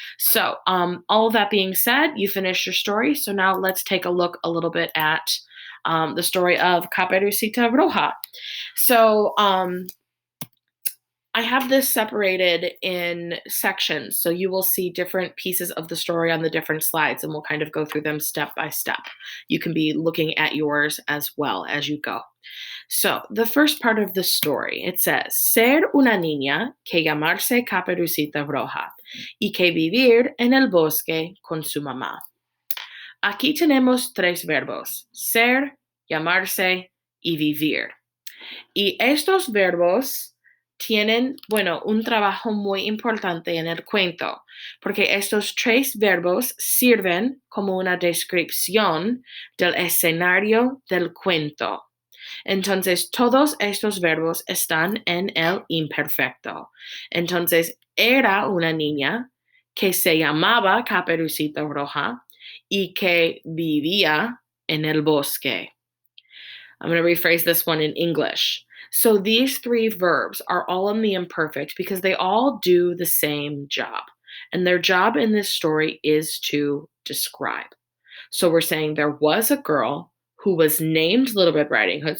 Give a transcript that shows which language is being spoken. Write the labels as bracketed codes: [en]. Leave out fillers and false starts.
[en] So, all of that being said, you finished your story. So now let's take a look a little bit at the story of Caperucita Roja. So, I have this separated in sections, so you will see different pieces of the story on the different slides, and we'll kind of go through them step by step. You can be looking at yours as well as you go. So, the first part of the story, it says, [es] ser una niña que llamarse Caperucita Roja y que vivir en el bosque con su mamá. Aquí tenemos tres verbos, ser, llamarse y vivir. Y estos verbos tienen, bueno, un trabajo muy importante en el cuento, porque estos tres verbos sirven como una descripción del escenario del cuento. Entonces, todos estos verbos están en el imperfecto. Entonces, era una niña que se llamaba Caperucita Roja y que vivía en el bosque. [en] I'm going to rephrase this one in English. So these three verbs are all in the imperfect because they all do the same job. And their job in this story is to describe. So we're saying there was a girl who was named Little Red Riding Hood.